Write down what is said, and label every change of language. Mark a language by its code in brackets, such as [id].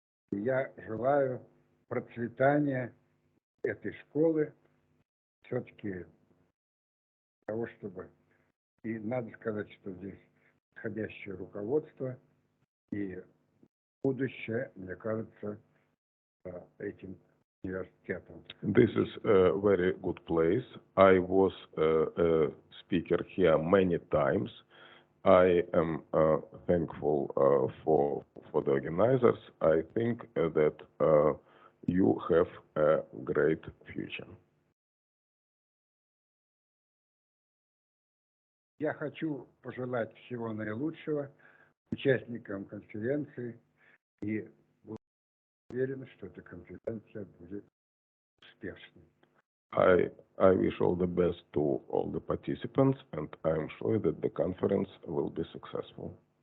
[ru] И я желаю процветания этой школы, все-таки того, чтобы... И надо сказать, что здесь подходящее руководство и будущее, мне кажется, этим университетом. [en] This is a very good place. I was a speaker here many times. I am thankful for the organizers. I think that you have a great future. [ru] Я хочу пожелать всего наилучшего участникам конференции и уверен, что эта конференция будет успешной. [en] I wish all the best to all the participants, and I am sure that the conference will be successful.